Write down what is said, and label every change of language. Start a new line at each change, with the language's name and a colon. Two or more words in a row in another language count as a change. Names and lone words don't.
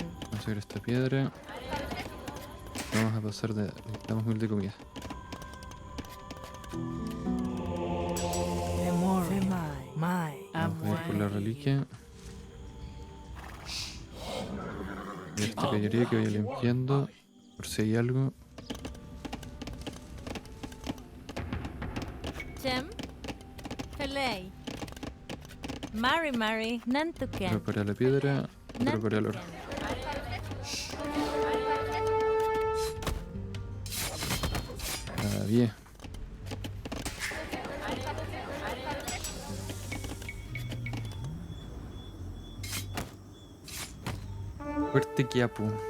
Spanish: Vamos a ver esta piedra. Vamos a pasar de... Necesitamos 1000 de comida. Vamos a ir por la reliquia. Y esta caballería que vaya limpiando. Por si hay algo. Chem.
Mapuche: Felei. Mari. Nantuken.
Spanish: Prepara la piedra. Prepara el oro. Bien. Fuerte Quiapu.